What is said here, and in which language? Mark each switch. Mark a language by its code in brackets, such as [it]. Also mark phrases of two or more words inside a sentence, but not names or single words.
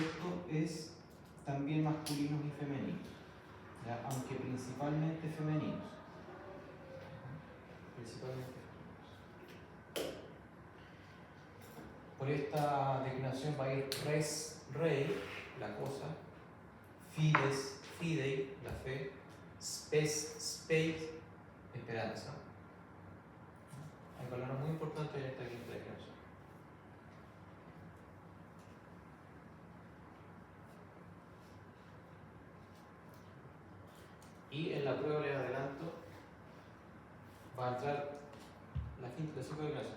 [es] Esto es también masculinos y femeninos, ¿ya? Aunque principalmente femeninos. Principalmente femeninos. Por esta declinación va a ir res, rey, la cosa, [la] fides, fidei, [es] la fe, [la] spes, spei, [es] esperanza. Hay palabras muy importantes en esta quinta declaración. Y en la prueba les adelanto, va a entrar la quinta declaración.